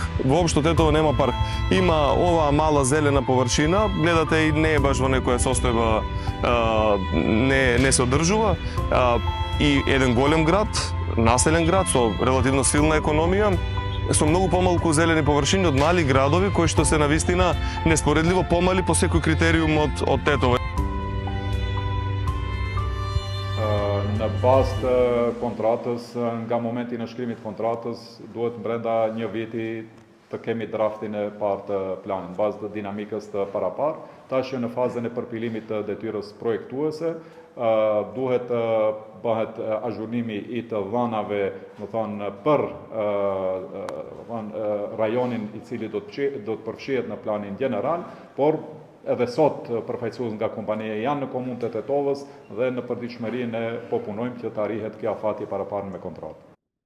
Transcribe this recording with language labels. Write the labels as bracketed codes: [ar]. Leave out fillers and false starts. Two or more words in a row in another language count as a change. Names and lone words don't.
[mk] Воопшто Тетово нема парк. Има оваа мала зелена површина, гледате и не е баш во некоја состојба, не се одржува. И еден голем град, населен град со релативно силна економија, со многу помалку зелени површини од мали градови кои што се навистина неспоредливо помали по секој критериум од Тетово. [sq] Në bazë të kontratës, nga momenti në shkrimit kontratës, duhet brenda një viti të kemi draftin e parë të planit, në bazë të dinamikës të parapar. Tash në fazën e përpilimit të detyrës projektuese, duhet bëhet azhurnimi i të dhanave, më thonë, për rajonin i cili do të përfshihet në planin general, por edhe sot përfaqësues nga kompania janë në komunën e Tetovës dhe në përditshmërinë po punojmë që të arrihet kjo afati paraparë me kontratë.